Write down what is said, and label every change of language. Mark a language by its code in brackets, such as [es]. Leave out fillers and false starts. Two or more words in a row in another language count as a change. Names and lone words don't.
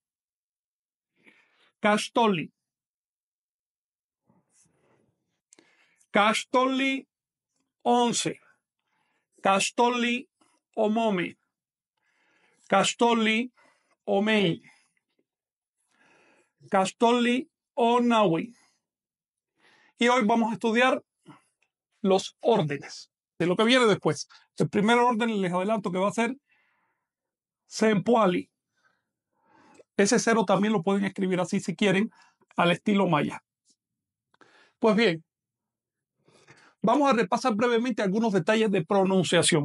[nah] Caxtoli. Caxtoli 11. Caxtoli Omome. Caxtoli Omei. Caxtoli Onahui. [es] Y hoy vamos a estudiar los órdenes de lo que viene después. El primer orden les adelanto que va a ser Sempoali. Ese 0 también lo pueden escribir así si quieren, al estilo maya. Pues bien, vamos a repasar brevemente algunos detalles de pronunciación.